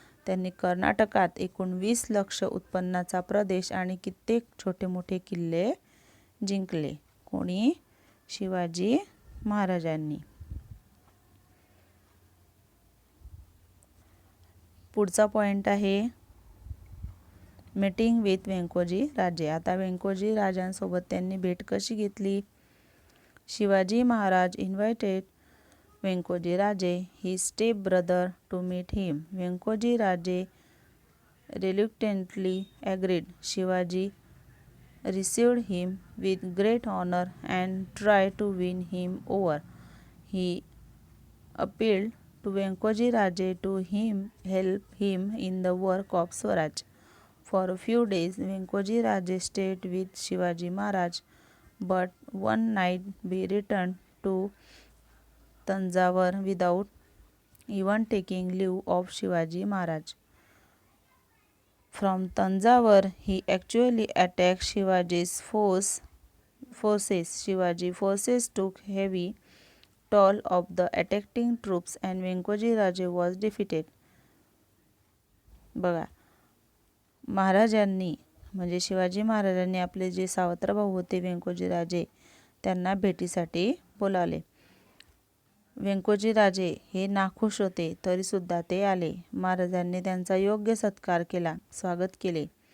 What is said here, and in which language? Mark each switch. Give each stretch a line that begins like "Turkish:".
Marathi: त्यांनी कर्नाटकात एकूण 20 लक्ष उत्पन्नाचा प्रदेश आणि कित्येक छोटे मोठे किल्ले जिंकले. कोणी? शिवाजी महाराजांनी. पुढचा पॉइंट आहे
English: meeting with
Marathi: व्यंकोजी राजे. आता व्यंकोजी राजांसोबत त्यांनी भेट कशी घेतली?
English: Shivaji Maharaj invited Venkoji Raje, his step brother, to meet him. Venkoji Raje reluctantly agreed. Shivaji received him with great honor and tried to win him over. He appealed to Venkoji Raje to help him in the work of Swaraj. For a few days, Venkoji Raje stayed with Shivaji Maharaj, but one night he returned to Tanjavur without even taking leave of Shivaji Maharaj. From Tanjavur, he actually attacked Shivaji's forces. Shivaji forces took heavy toll of the attacking troops and Venkoji Raje was defeated.
Marathi: बघा महाराजांनी म्हणजे शिवाजी महाराजांनी आपले जे सावत्र भाऊ होते व्यंकोजी राजे त्यांना भेटीसाठी बोलावले. व्यंकोजी राजे हे नाखुश होते तरीसुद्धा ते आले. महाराजांनी त्यांचा योग्य सत्कार केला, स्वागत केले.